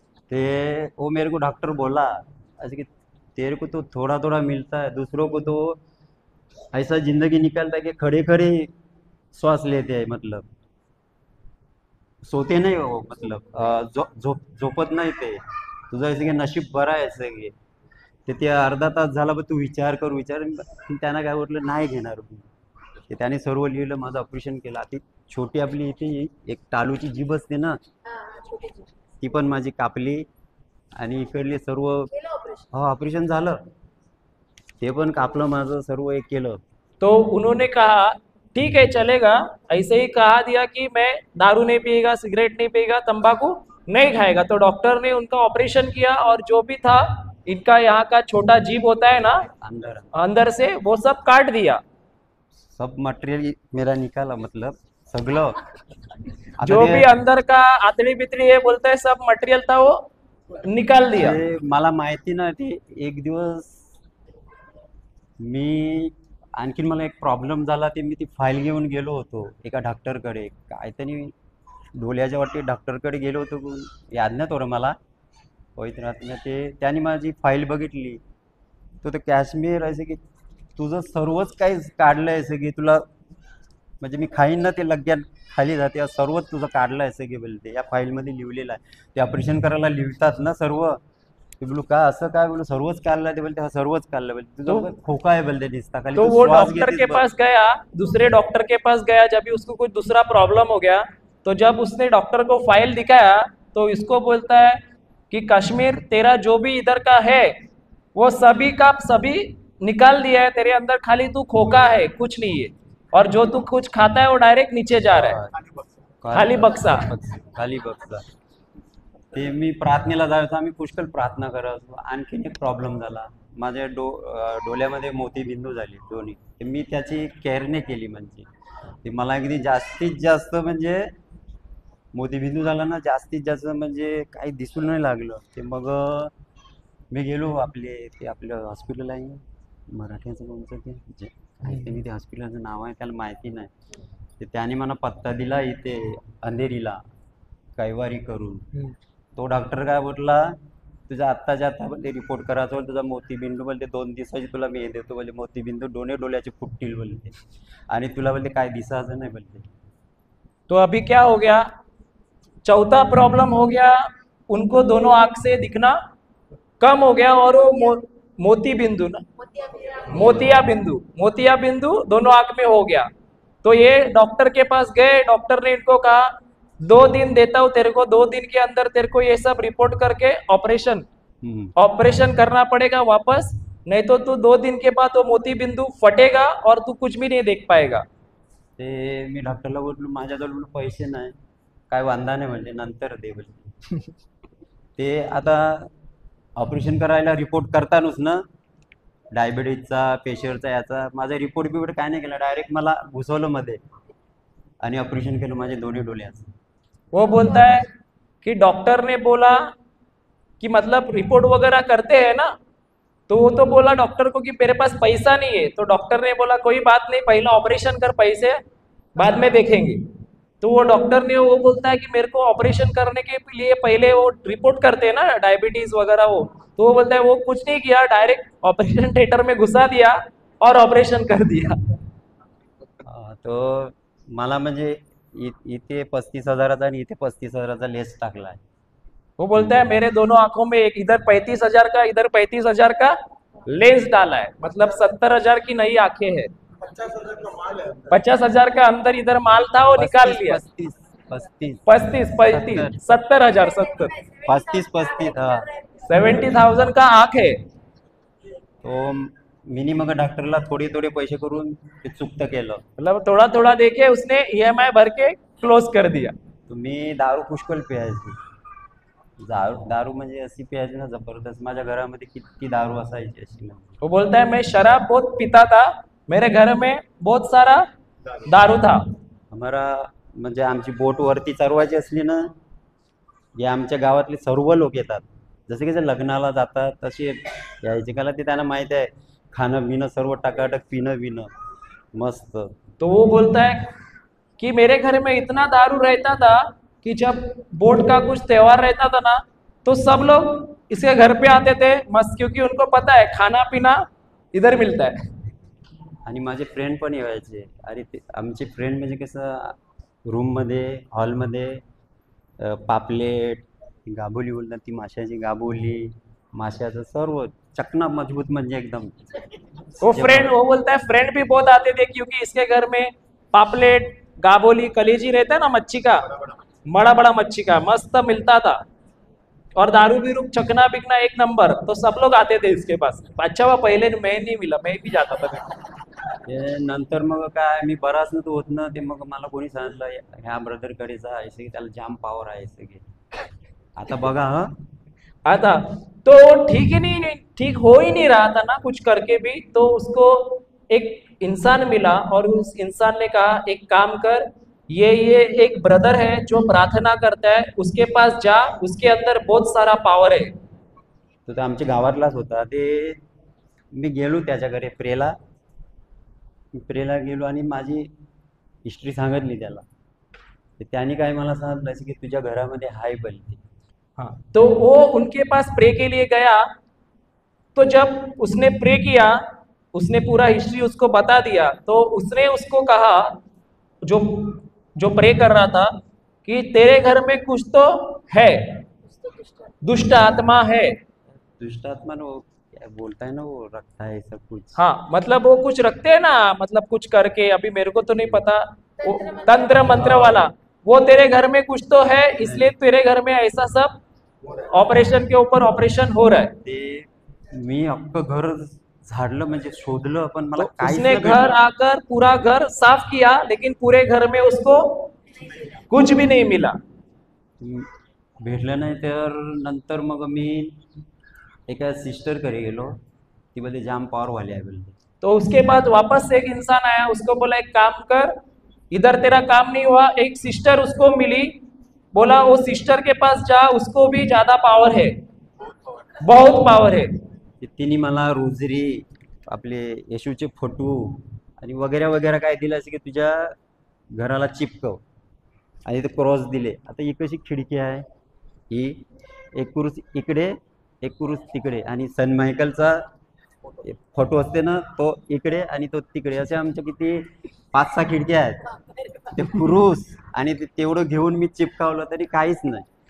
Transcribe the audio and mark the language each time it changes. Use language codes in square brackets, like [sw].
[hi] ते वो मेरे को डॉक्टर बोला ऐसे कि तेरे को तो थोड़ा थोड़ा मिलता है, दूसरों को तो ऐसा जिंदगी निकालता है कि खड़े खड़े श्वास लेते हैं, मतलब सोते नाही हो, मतलब [mr] झोपत नाही ते. तुझं ऐसे की नशीब बरं आहे ऐसे की ते अर्धा तास झाला पण तू विचार त्यांना काय म्हटलं नाही घेणार मी. ते त्याने सर्व लिहिलं, माझं ऑपरेशन केलं. ती छोटी आपली इथे एक टालूची जीभ असते ना, [hi] हाँ, छोटी सी। [mr] ती पण माझी कापली आणि इकडले सर्व केलं ऑपरेशन? हो ऑपरेशन झालं, ते पण कापलं माझं, सर्व एक केलं. [hi] तो उन्होंने कहा ठीक है चलेगा, ऐसे ही कहा दिया कि मैं दारू नहीं पिएगा, सिगरेट नहीं पिएगा, तंबाकू नहीं खाएगा। तो डॉक्टर ने उनका ऑपरेशन किया और जो भी था इनका यहाँ का छोटा जीभ होता है ना अंदर अंदर से, वो सब काट दिया। सब मटेरियल मेरा निकाला, मतलब [mr] सगळं. आता [hi] जो [mr] ते- [hi] भी अंदर का आतड़ी बितड़ी ये बोलते हैं सब मटेरियल था वो निकाल दिया। [mr] ते मला माहिती ना, ते एक दिवस मी आणखीन मला एक प्रॉब्लेम झाला, ते मी ती फाईल घेऊन गेलो होतो एका डॉक्टरकडे, काहीतरी डोल्याच्या वाटते डॉक्टरकडे गेलो होतो, याद नाही थोडं मला होईत राहत ना. ते त्याने माझी फाईल बघितली, तो काश्मीर असे की तुझं सर्वच काही काढलं आहे असं की तुला, म्हणजे मी खाईन ना ते लग्यात खाली जाते, सर्वच तुझं काढलं आहे असं की बोलते, या फाईलमध्ये लिहिलेलं आहे. ते ऑपरेशन करायला लिहितात ना सर्व, ते बोलू का असं काय, बोलू सर्वच काढलं, ते बोलते हा सर्वच काढलं, बोलते तुझं खोका आहे बोलते दिसता खाली, [hi] तो [mr] तू [hi] वो [mr] श्वास [hi] डॉक्टर [mr] घेतेस [hi] के [mr] बघ. [hi] पास गया, दूसरे डॉक्टर के पास गया, जब भी उसको कुछ दूसरा प्रॉब्लम हो गया तो जब उसने डॉक्टर को फाइल दिखाया तो इसको बोलता है कि कश्मीर तेरा जो भी इधर का है वो सभी का सभी निकाल दिया है, तेरे अंदर खाली तू खोका है, कुछ नहीं है, और जो तू कुछ खाता है वो डायरेक्ट नीचे जा रहा है, खाली बक्सा। [mr] खाली बघता. ते मी प्रार्थनेला जायचो, आम्ही पुष्कळ प्रार्थना करायचो. आणखीन एक प्रॉब्लेम झाला, माझ्या डोळ्यामध्ये मोतीबिंदू झाली दोन्ही, ते मी त्याची केअर नाही केली. म्हणजे ते मला अगदी जास्तीत जास्त, म्हणजे मोतीबिंदू झाला ना जास्तीत जास्त, म्हणजे काही दिसून नाही लागलं. ते मग मी गेलो ते आपलं हॉस्पिटल आहे मराठ्याचं कोणतं ते जे काहीतरी, ते हॉस्पिटलचं नाव आहे त्याला माहिती नाही. ते त्याने मला पत्ता दिला इथे अंधेरीला, कैवारी करून. तो डॉक्टर काय बोलला, तुझा आत्ताच्या आत्ता बोलते रिपोर्ट करायचं बोल, तुझा मोतीबिंदू बोलते 2 दिवसाची तुला मी हे देतो बोलते, मोतीबिंदू दोन्ही डोळ्याचे फुटतील बोलते, आणि तुला बोलते काय दिसायचं नाही बोलते. [hi] तो अभी क्या हो गया, चौथा प्रॉब्लम हो गया, उनको दोनों आंख से दिखना कम हो गया, और वो मोती बिंदु ना, मोतिया बिंदु दोनों आंख में हो गया। तो ये डॉक्टर के पास गए, डॉक्टर ने इनको कहा 2 दिन देता हूं तेरे को, 2 दिन के अंदर तेरे को ये सब रिपोर्ट करके ऑपरेशन करना पड़ेगा वापस, नहीं तो तू 2 दिन के बाद वो मोती बिंदु फटेगा और तू कुछ भी नहीं देख पाएगा। [mr] ते मी डॉक्टरला बोललो माझ्याजवळ बोललो पैसे नाही, काय वांदा नाही म्हणजे नंतर दे बोलते. ते आता ऑपरेशन करायला रिपोर्ट करतानच ना, डायबिटीजचा, प्रेशरचा, याचा माझा रिपोर्ट काय नाही केला, डायरेक्ट मला घुसवलं मध्ये आणि ऑपरेशन केलं माझे दोन्ही डोळ्याचं. [hi] वो बोलता है कि डॉक्टर ने बोला कि मतलब रिपोर्ट वगैरह करते हैं ना, तो वो तो बोला डॉक्टर को कि मेरे पास पैसा नहीं है, तो डॉक्टर ने बोला कोई बात नहीं, पहला ऑपरेशन कर, पैसे बाद में देखेंगे। तो वो डॉक्टर ने वो बोलता है कि मेरे को ऑपरेशन करने के लिए पहले वो रिपोर्ट करते हैं ना डायबिटीज वगैरह वो, तो वो बोलता है वो कुछ नहीं किया, डायरेक्ट ऑपरेशन थिएटर में घुसा दिया और ऑपरेशन कर दिया। [mr] तो मला म्हणजे इथे 35,000चा आणि इथे 35,000चा लेस टाकलाय. [hi] वो बोलता है मेरे दोनों आंखों में एक इधर 35,000 का, इधर 35,000 का लेंस डाला है, मतलब 70,000 की नई आंखें हैं। 50,000 का अंदर इधर माल था, वो निकाल लिया। 35 35 35 70,000 70 35 हा 70,000 का आंख है. [mr] तो मिनी मग डॉक्टरला थोडे थोडे पैसे करून ते चुकत केलं. [hi] मतलब थोड़ा थोड़ा देके उसने EMI भर के क्लोज कर दिया. [mr] तुम्ही दारू पुष्कळ प्यायची. दारू म्हणजे अशी प्यायची ना जबरदस्त. माझ्या घरामध्ये किती दारू असायची अशी ना. [hi] वो बोलता है मैं शराब बहुत पीता था, मेरे घर में बहुत सारा दारू था. [mr] आम्हाला म्हणजे आमची बोट वरती चालवायची असली ना, जे आमच्या गावातले सर्व लोक येतात, जसे की जे लग्नाला जातात तसे यायचे. कारण ते त्यांना माहित आहे खाणं पिणं सर्व टकाटक पिणं पिणं मस्त. [hi] तो वो बोलता है कि मेरे घर में इतना दारू रहता था कि जब बोट का कुछ त्योहार रहता था ना, तो सब लोग इसके घर पे आते थे मस्त, क्योंकि उनको पता है खाना पीना इधर मिलता है. [mr] आणि माझे फ्रेंड पण यायचे. अरे ते आमचे फ्रेंड म्हणजे कसं रूममध्ये हॉलमध्ये पापलेट गाबोली बोलतात ती माशाची गाबोली माशाचं सर्व चकना मजबूत म्हणजे एकदम. [hi] वो बोलता है फ्रेंड भी बहुत आते थे, क्योंकि इसके घर में पापलेट गाबोली कलेजी रहता है ना मच्छी का, बड़ा बड़ा मच्छी का मस्त मिलता था. और दारू भी रूप चकना बिकना एक नंबर. तो सब लोग आते थे इसके पास. अच्छा हुआ पहले मैं नहीं मिला, मैं भी जाता था. [mr] ते नंतर मग काय मी बराच नव्हतं होत ना, ते मग मला कोणी सांगितलं ह्या ब्रदरकडे जा, ऐसे की त्याला जाम पॉवर आहे ऐसे की. आता बघा हा [hi] आता तो ठीक ही नहीं, ठीक हो ही नहीं रहा था ना कुछ करके भी. तो उसको एक इंसान मिला और उस इंसान ने कहा एक काम कर, ये एक ब्रदर है जो प्रार्थना करता है, उसके पास जा, उसके अंदर बहुत सारा पावर है. [mr] तो ते आमच्या गावातलाच होता. ते मी गेलो त्याच्या घरी प्रेला गेलो आणि माझी हिस्ट्री सांगितली त्याला. तर त्याने काय मला सांगितलं की तुझ्या घरामध्ये हाय बलते. [hi] हाँ, तो वो उनके पास प्रे के लिए गया. तो जब उसने प्रे किया, उसने पूरा हिस्ट्री उसको बता दिया. तो उसने उसको कहा, जो जो प्रे कर रहा था, कि तेरे घर में कुछ तो है, दुष्ट आत्मा है. दुष्ट आत्मा नो क्या बोलता है ना, वो रखता है सब कुछ. हाँ, मतलब वो कुछ रखते हैं ना, मतलब कुछ करके, अभी मेरे को तो नहीं पता, वो तंत्र मंत्र वाला, वो तेरे घर में कुछ तो है, इसलिए तेरे घर में ऐसा सब ऑपरेशन के ऊपर ऑपरेशन हो रहा है. [mr] ते मी अख्खं घर झाडलं म्हणजे शोधलं पण मला [hi] तो [mr] काहीच [hi] उसने [mr] नाही [hi] घर [mr] भेटलं. [hi] आकर पूरा घर साफ किया, लेकिन पूरे घर में उसको कुछ भी नहीं मिला. [mr] भेटलं नाही. तर नंतर मग मी एका सिस्टरकडे गेलो. ती बोलते जाम पॉवर वाली आहे बोलते. [hi] तो उसके बाद वापस एक इंसान आया, उसको बोला एक काम कर, इधर तेरा काम नहीं हुआ. एक सिस्टर उसको मिली, बोला वो सिस्टर के पास जा, उसको भी ज्यादा पावर है, बहुत पावर है. [mr] तिने मला रोजरी आपले येशूचे फोटो आणि वगैरे वगैरे काय दिलं असं की तुझ्या घराला चिपकव आणि ते क्रॉस दिले. आता ही कशी खिडकी आहे, ही एक कुरुस इकडे एक कुरुस तिकडे आणि सन मायकलचा फोटो असते ना तो इकडे आणि तो तिकडे, असे आमच्या किती 5-6 खिडक्या आहेत. ते कुरुस आणि तेवढं घेऊन मी चिपकावलं तरी काहीच नाही.